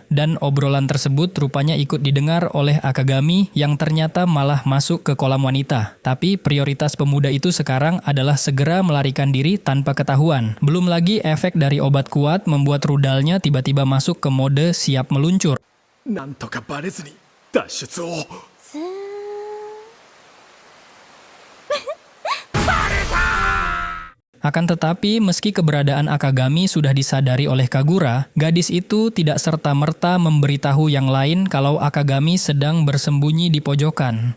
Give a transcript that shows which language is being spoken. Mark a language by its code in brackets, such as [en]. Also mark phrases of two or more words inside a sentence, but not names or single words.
[id] Dan obrolan tersebut rupanya ikut didengar oleh Akagami yang ternyata malah masuk ke kolam wanita. Tapi prioritas pemuda itu sekarang adalah segera melarikan diri tanpa ketahuan. Belum lagi efek dari obat kuat membuat rudalnya tiba-tiba masuk ke mode siap meluncur. [ja] なんとかバレずに脱出を。 [id] Akan tetapi, meski keberadaan Akagami sudah disadari oleh Kagura, gadis itu tidak serta-merta memberitahu yang lain kalau Akagami sedang bersembunyi di pojokan.